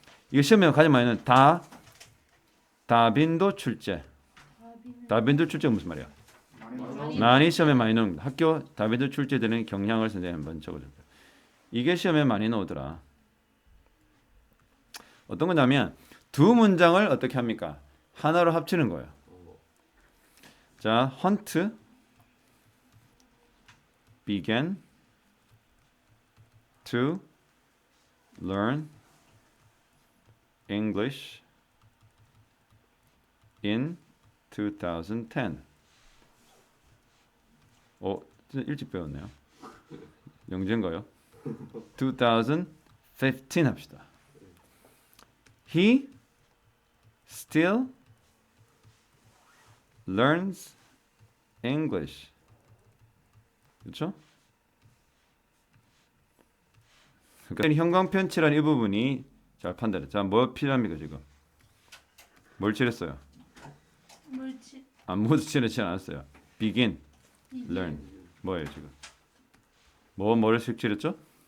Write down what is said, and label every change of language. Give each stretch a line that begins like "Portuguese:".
Korean: 이거 시험에 가장 많이 나오는 다빈도 출제. 다빈도 출제가 무슨 말이야? 많이 시험에 많이 나오는 학교 다빈도 출제되는 경향을 선생님 한번 적어줄게요. 이게 시험에 많이 나오더라. 어떤 거냐면 두 문장을 어떻게 합니까? 하나로 합치는 거예요.
English: 자, hunt began to learn English in 2010.
Korean: 진짜 일찍 배웠네요. 영재인가요? 2015 합시다.
English: He still learns English.
Korean: 그렇죠? 그러니까 형광편칠한 이 부분이 잘 판단해. 자, 뭐 필요합니까 지금? 뭘 칠했어요? 물질. 아무것도 칠하지 않았어요. Begin, learn. 뭐예요 지금? 뭐를 칠했죠?